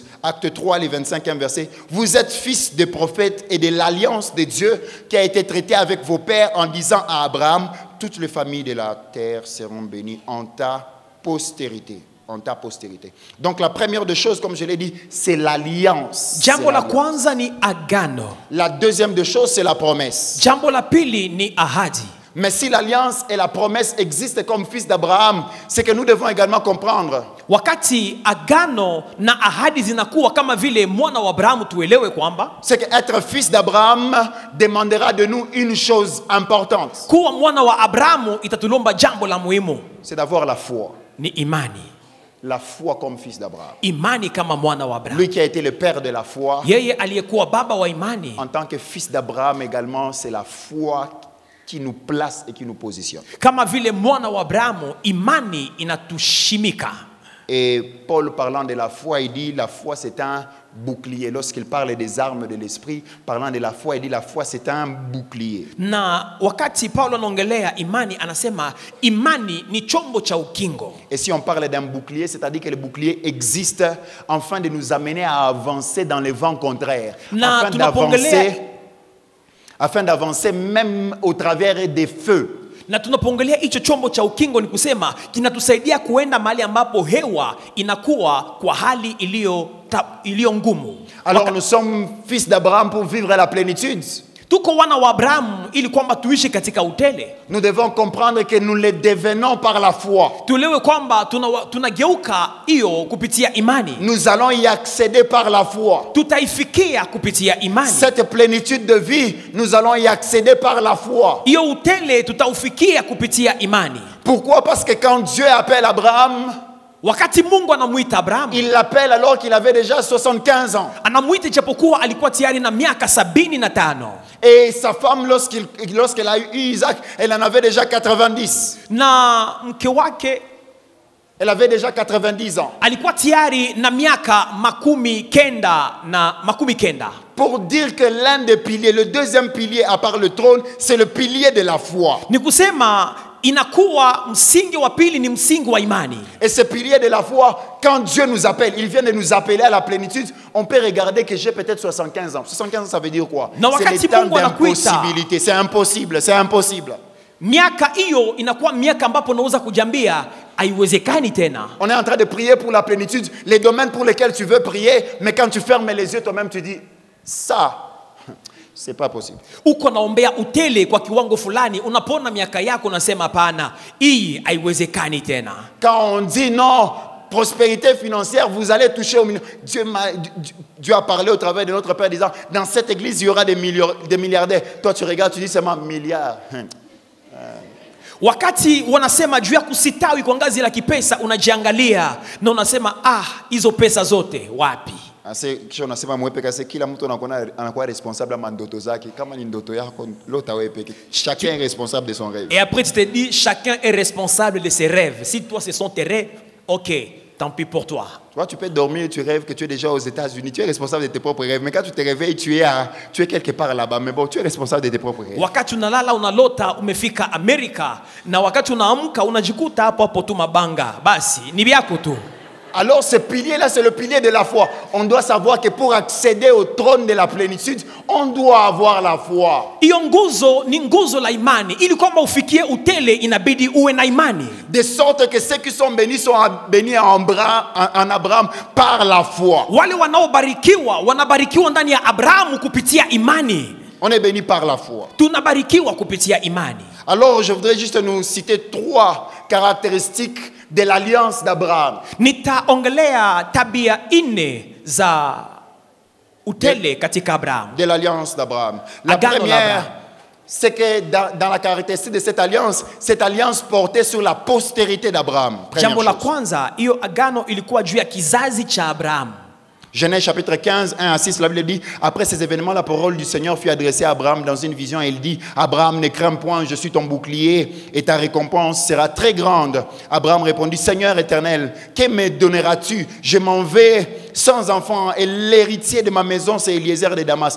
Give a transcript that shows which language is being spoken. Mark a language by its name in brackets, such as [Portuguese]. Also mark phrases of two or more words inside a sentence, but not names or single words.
[French] Acte 3, le 25e verset. Vous êtes fils des prophètes et de l'alliance de Dieu qui a été traitée avec vos pères en disant à Abraham, toutes les familles de la terre seront bénies en ta postérité. En ta postérité. Donc la première des choses, comme je l'ai dit, c'est l'alliance. [Swahili] Jambo la kwanza ni agano. [French] La deuxième des choses, c'est la promesse. [Swahili] Jambo la pili ni ahadi. [French] Mais si l'alliance et la promesse existent comme fils d'Abraham, c'est que nous devons également comprendre. [Swahili] Wakati agano na ahadi zinakuwa kama vile mwana wa Abrahamu, tuelewe kwamba [French] c'est qu'être fils d'Abraham demandera de nous une chose importante. [Swahili] Kuwa mwana wa Abrahamu itatulomba jambo la muhimu. [French] C'est d'avoir la foi. [Swahili] Ni imani. [French] La foi comme fils d'Abraham. [Swahili] Imani kama mwana wa Abraham. [French] Lui qui a été le père de la foi. [Swahili] Yeye aliyekuwa baba wa imani. [French] En tant que fils d'Abraham également, c'est la foi qui nous place et qui nous positionne. [Swahili] Kama vile mwana wa Abrahamu, imani inatushimika. [French] Et Paul parlant de la foi, il dit la foi c'est un bouclier. Lorsqu'il parle des armes de l'esprit, parlant de la foi, il dit la foi c'est un bouclier. [Swahili] Na wakati Paulo anaongelea imani, anasema imani ni chombo cha ukingo. [French] Et si on parle d'un bouclier, c'est-à-dire que le bouclier existe afin de nous amener à avancer dans les vents contraires. Afin d'avancer même au travers des feux. [Swahili] Na tunapoongelea hicho chombo cha ukingo ni kusema kinatusaidia kuenda mahali ambapo hewa inakuwa kwa hali iliyo ngumu. [French] Alors nous sommes fils d'Abraham pour vivre la plénitude. [Swahili] Tuko wana wa Abrahamu ili kwamba tuishi katika utele. [French] Nous devons comprendre que nous le devenons par la foi. [Swahili] Tulewe kwamba tunageuka hiyo kupitia imani. [French] Nous allons y accéder par la foi. [Swahili] Tutaifikia kupitia imani. [French] Cette plénitude de vie, nous allons y accéder par la foi. [Swahili] Hiyo utele tutaufikia kupitia imani. [French] Pourquoi? Parce que quand Dieu appelle Abraham, [Swahili] wakati Mungu anamuita Abraham, [French] il l'appelle alors qu'il avait déjà 75 ans. [Swahili] Anamuita japokuwa alikuwa tayari na miaka 75. [French] Et sa femme, lorsqu'elle a eu Isaac, elle en avait déjà 90. [Swahili] Na mke wake, [French] elle avait déjà 90 ans. [Swahili] Alikuwa tayari na miaka 90. [French] Pour dire que l'un des piliers, le deuxième pilier à part le trône, c'est le pilier de la foi. [Swahili] Ni kusema inakuwa msingi wa pili ni msingi wa imani. [French] Et ce pilier de la foi, quand Dieu nous appelle, il vient de nous appeler à la plénitude, on peut regarder que j'ai peut-être 75 ans. 75 ans, ça veut dire quoi? C'est le temps d'impossibilité. C'est impossible, c'est impossible. [Swahili] Miaka hiyo inakuwa miaka ambapo unaweza kujambia haiwezekani tena. [French] On est en train de prier pour la plénitude, les domaines pour lesquels tu veux prier, mais quand tu fermes les yeux toi-même tu dis ça c'est pas possible. [Swahili] Uko naombea utele kwa kiwango fulani, unapona miaka yako unasema hapana, hii haiwezekani tena. [French] Quand on dit non, prospérité financière, vous allez toucher au million. Dieu a parlé au travers de notre Père disant dans cette église il y aura des milliardaires. Toi tu regardes, tu dis seulement milliards. [Swahili] Wakati wanasema juu ya kusitawi kwa ngazi la kipesa, unajiangalia na unasema hizo pesa zote wapi? Kisha unasema mwepe kasi kila mtu anakuwa responsable ama ndoto zake. Kama ni ndoto yako lota wewe peke. [French] Chacun est responsable de son rêve. Et après tu te dis chacun est responsable de ses rêves. Si toi ce sont tes rêves, OK, tant pis pour toi. Toi tu peux dormir et tu rêves que tu es déjà aux États-Unis, tu es responsable de tes propres rêves. Mais quand tu te réveilles, tu es quelque part là-bas, mais bon, tu es responsable de tes propres rêves. [Swahili] Wakati unalala unalota umefika Amerika, na wakati unaamka unajikuta hapo tu mabanga. Basi ni vyako tu. [French] Alors ce pilier-là, c'est le pilier de la foi. On doit savoir que pour accéder au trône de la plénitude, on doit avoir la foi. [Swahili] Hiyo nguzo ni nguzo la imani. Ili kwamba ufikie utele inabidi uwe na imani. [French] De sorte que ceux qui sont bénis en Abraham par la foi. [Swahili] Wale wanaobarikiwa wanabarikiwa ndani ya Abrahamu kupitia imani. [French] On est béni par la foi. [Swahili] Tunabarikiwa kupitia imani. [French] Alors je voudrais juste nous citer 3 caractéristiques de l'alliance d'Abraham. [Swahili] Nitaongelea tabia 4 za utele katika Abraham. [French] De l'alliance d'Abraham. La première, c'est que dans la caractéristique de cette alliance portait sur la postérité d'Abraham. [Swahili] Jambo la kwanza, hiyo agano ilikuwa juu ya kizazi cha Abraham. [French] Genèse chapitre 15, 1 à 6, la Bible dit, après ces événements, la parole du Seigneur fut adressée à Abraham dans une vision et il dit, Abraham, ne crains point, je suis ton bouclier et ta récompense sera très grande. Abraham répondit, Seigneur éternel, que me donneras-tu? Je m'en vais sans enfant et l'héritier de ma maison, c'est Eliezer de Damas.